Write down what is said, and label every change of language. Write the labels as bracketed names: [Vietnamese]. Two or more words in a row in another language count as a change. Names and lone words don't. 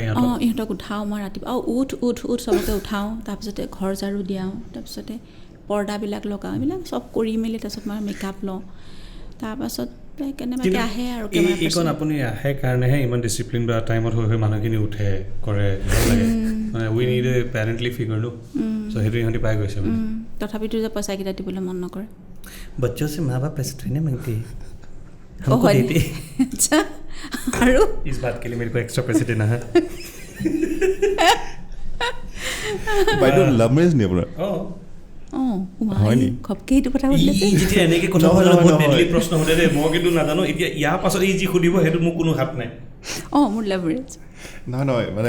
[Assamese] ইহঁতক উঠাওঁ মই ৰাতিপুৱা উঠ চবকে উঠাওঁ তাৰপিছতে ঘৰ ঝাৰু দিয়াওঁ তাৰপিছতে পৰ্দাবিলাক লগাওঁ এইবিলাক চব কৰি মেলি তাৰপিছত মই মেকআপ লওঁ তাৰপাছত কেনেবাকৈ আহে আৰু এইখন আপুনি আহে কাৰণেহে ইমান ডিচিপ্লিন বা টাইমত হৈ মানুহখিনি উঠে কৰে মানে [English] we need a parently figure [Assamese] নো চ' সেইটো ইহঁতি পাই গৈছে তথাপিতো যে পইচাকেইটা দিবলৈ মন নকৰে [Hindi] बच्चों से माँ बाप पैसे थोड़ी ना मांगते अच्छा और इस बात के लिए मेरे को एक्स्ट्रा पैसे देना है [Assamese] বাইদেউ [English] love marriage [Assamese] নি আপোনাৰ খপকে এইটো কথা সুধিলে যেতিয়া এনেকৈ কথা সুধিলে বহুত ডেডলি প্ৰশ্ন সুধে দেই মই কিন্তু নাজানো এতিয়া ইয়াৰ পাছত এই যি সুধিব সেইটো মোৰ কোনো হাত নাই মোৰ [English] love marriage [Assamese] নহয় মানে